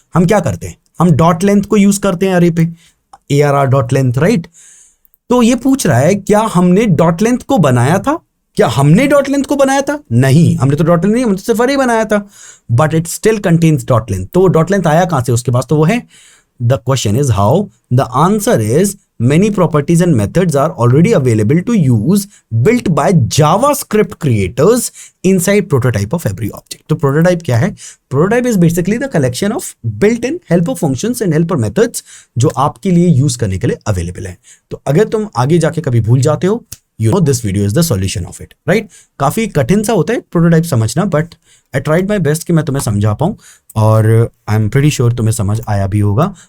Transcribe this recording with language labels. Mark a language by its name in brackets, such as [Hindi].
[Hindi] हम क्या करते हैं, हम डॉट लेंथ को यूज करते हैं अरे पे, ARR डॉट लेंथ, राइट। तो ये पूछ रहा है क्या हमने डॉट लेंथ को बनाया था, क्या हमने डॉट लेंथ को बनाया था, नहीं हमने तो डॉट लेंथ नहीं, हमने तो सिर्फ अरे बनाया था, [English] But it still contains dot length. [Hindi] तो डॉट लेंथ आया कहां से, उसके पास तो वो है। [English] The question is how, the answer is many properties and methods are already available to use built by JavaScript creators inside prototype of every object. [Hindi] तो prototype क्या है, [English] prototype is basically the collection of built-in helper functions and helper methods [Hindi] जो आपके लिए use करने के लिए available है। तो अगर तुम आगे जाके कभी भूल जाते हो, [English] you know this video is the solution of it, right? [Hindi] काफी कठिन सा होता है प्रोटोटाइप समझना, [English] but I tried my best [Hindi] कि मैं तुम्हें समझा पाऊं, और [English] I am pretty sure [Hindi] तुम्हें समझ आया भी होगा।